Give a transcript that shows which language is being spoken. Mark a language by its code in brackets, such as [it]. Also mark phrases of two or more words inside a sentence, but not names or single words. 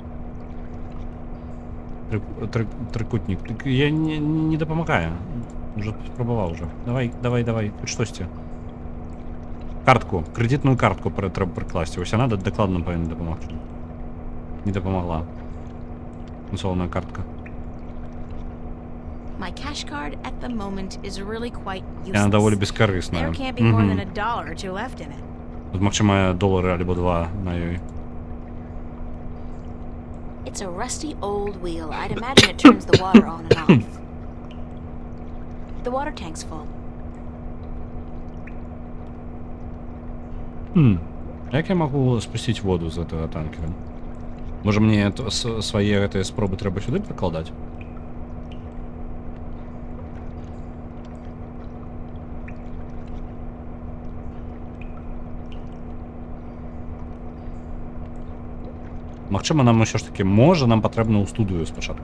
[be] Трикутник. Я не дапамагаю. Уже спрабаваў уже. Давай, хоць штосьці. Картку, крэдітную картку трэба прыкласці. Вось яна дакладна павінна дапамагчы. Не дапамагла. Консольная картка. [en] My cash card at the moment is really quite useless. [be] Яна даволі бескарысная. [en] There can't be more than $1 or two left in it. [be] Тут, магчыма, $1 альбо 2 на ёй. [en] It's a rusty old wheel. I'd imagine it turns the water on and off. The water tank's full. [be] Як я магу спусціць воду з гэтага танкера? Можа мне свае гэтыя спробы трэба сюды прыкладаць? Магчыма, нам усё ж таки можа нам патрэбна ў студыю спачатку.